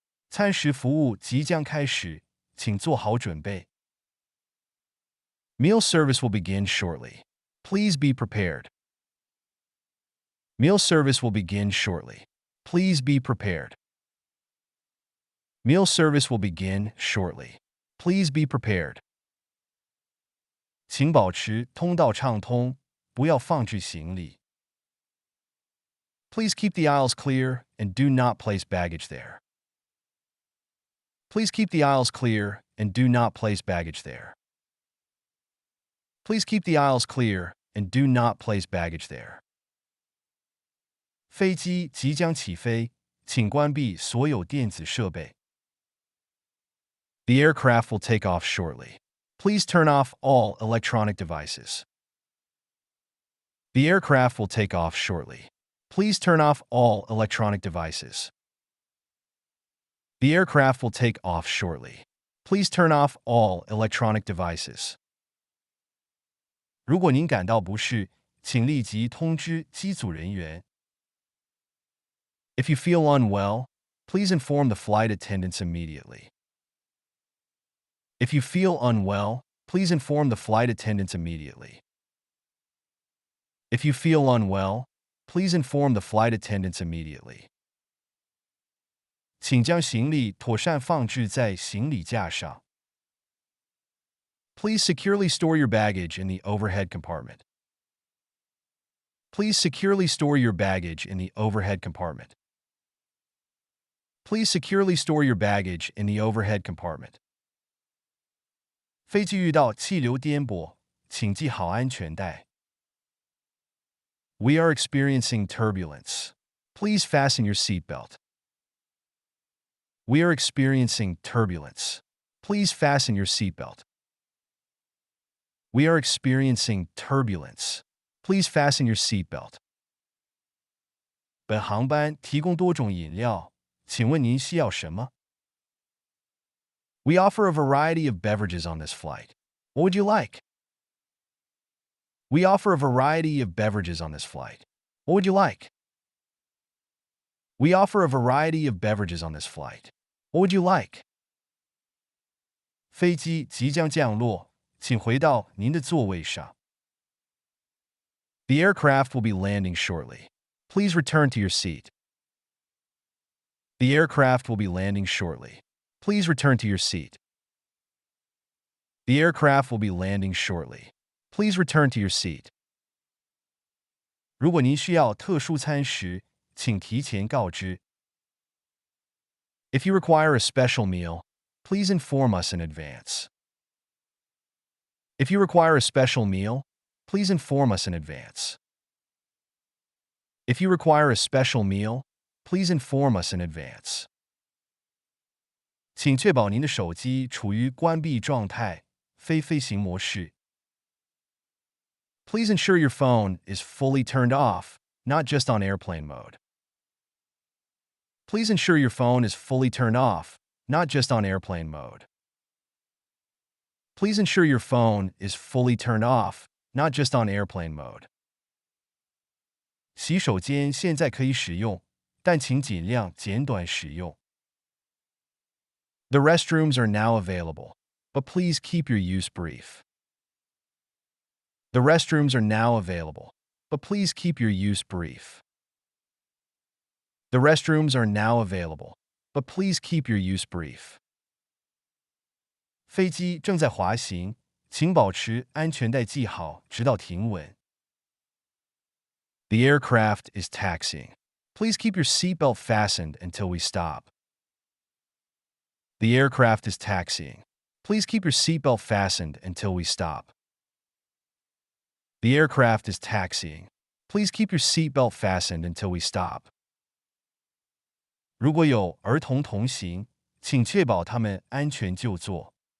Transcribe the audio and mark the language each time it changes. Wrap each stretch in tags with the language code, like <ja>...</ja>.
<zh>餐食服务即将开始，请做好准备。</zh> <en>Meal service will begin shortly. Please be prepared. Meal service will begin shortly. Please be prepared. Meal service will begin shortly. Please be prepared.</en> <zh>请保持通道畅通，不要放置行李。</zh> <en>Please keep the aisles clear and do not place baggage there. Please keep the aisles clear and do not place baggage there. Please keep the aisles clear and do not place baggage there.</en> <zh>飞机即将起飞，请关闭所有电子设备。</zh> <en>The aircraft will take off shortly. Please turn off all electronic devices. The aircraft will take off shortly. Please turn off all electronic devices. The aircraft will take off shortly. Please turn off all electronic devices.</en> <zh>如果您感到不适，请立即通知机组人员。</zh> <en>If you feel unwell, please inform the flight attendants immediately. If you feel unwell, please inform the flight attendants immediately. If you feel unwell, please inform the flight attendants immediately.</en> <zh>请将行李妥善放置在行李架上。</zh> <en>Please securely store your baggage in the overhead compartment. Please securely store your baggage in the overhead compartment. Please securely store your baggage in the overhead compartment.</en> <zh>飞机遇到气流颠簸，请系好安全带。</zh> <en>We are experiencing turbulence. Please fasten your seatbelt. We are experiencing turbulence. Please fasten your seatbelt. We are experiencing turbulence. Please fasten your seatbelt.</en> <zh>本航班提供多种饮料，请问您需要什么？</zh> <en>We offer a variety of beverages on this flight. What would you like? We offer a variety of beverages on this flight. What would you like? We offer a variety of beverages on this flight. What would you like?</en> <zh>飞机即将降落，请回到您的座位上。</zh> <en>The aircraft will be landing shortly. Please return to your seat. The aircraft will be landing shortly. Please return to your seat. The aircraft will be landing shortly. Please return to your seat.</en> <zh>如果您需要特殊餐食，请提前告知。</zh> <en>If you require a special meal, please inform us in advance. If you require a special meal, please inform us in advance. If you require a special meal, please inform us in advance.</en> <zh>请确保您的手机处于关闭状态，非飞行模式。</zh> <en>Please ensure your phone is fully turned off, not just on airplane mode. Please ensure your phone is fully turned off, not just on airplane mode. Please ensure your phone is fully turned off, not just on airplane mode.</en> <zh>洗手间现在可以使用，但请尽量简短使用。</zh> <en>The restrooms are now available, but please keep your use brief. The restrooms are now available, but please keep your use brief. The restrooms are now available, but please keep your use brief.</en> <zh>飞机正在滑行，请保持安全带系好，直到停稳。</zh> <en>The aircraft is taxiing. Please keep your seatbelt fastened until we stop. The aircraft is taxiing. Please keep your seatbelt fastened until we stop. The aircraft is taxiing. Please keep your seatbelt fastened until we stop.</en> <zh>如果有儿童同行，请确保他们安全就座。</zh>